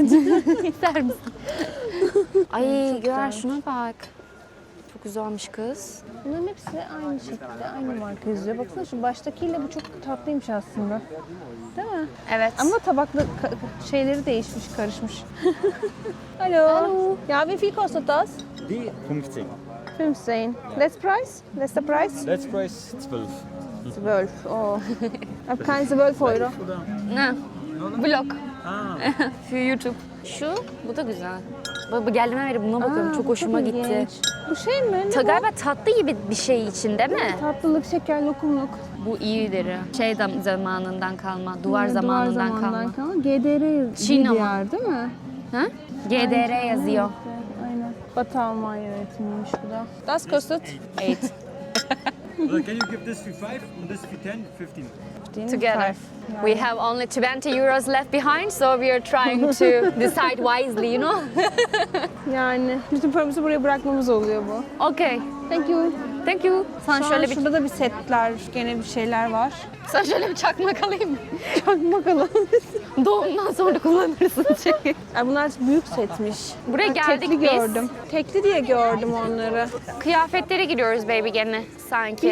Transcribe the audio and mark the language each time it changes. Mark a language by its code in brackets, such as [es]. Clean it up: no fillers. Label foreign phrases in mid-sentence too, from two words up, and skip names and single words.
[tr] İster misin? Ay gör şuna bak. Çok güzelmiş kız. Bunların hepsi aynı şekilde, aynı marka yazıyor. Baksana şu baştakiyle bu çok tatlıymış aslında. Değil mi? Evet. Ama tabaklı şeyleri değişmiş, karışmış. [de] Hallo. Ja, wie viel kostet das? Die 15. 15. [en] Let's price? [de] Letzter Preis? [en] Let's price 12. [de] 12. Oh. Ich habe keine 12 Euro. [tr] Ne? Vlog. Şu YouTube. Şu, bu da güzel. Bu geldiğimden beri buna bakıyorum. Aa, çok bu hoşuma ilginç. gitti. Bu şey mi? Ne bu? Galiba tatlı gibi bir şey için değil mi? Tatlılık, şeker, lokumluk. Bu iyidir. Şey zamanından kalma, duvar zamanından kalma. GDR Çin ama. diyar değil mi? Ha? GDR yazıyor. Aynen. Batı Almanya üretimiymiş bu da. [de] Das kostet 8. [en] Well, can you give this for 5 and this for 10? 15. Together. We have only 20 euros left behind, so we are trying to decide wisely, you know? [tr] Yani bütün paramızı buraya bırakmamız oluyor bu. Okay. [en] Thank you. Thank you. [tr] Sana Şu şöyle an bir şurada da bir setler, gene bir şeyler var. sana şöyle bir çakmak alayım mı? Bak bakalım. Doğumdan sonra kullanırsın çünkü. Ay bunlar büyük setmiş. Buraya Ben geldik tekli biz. gördüm. Tekli diye gördüm onları. Kıyafetlere giriyoruz baby gene sanki.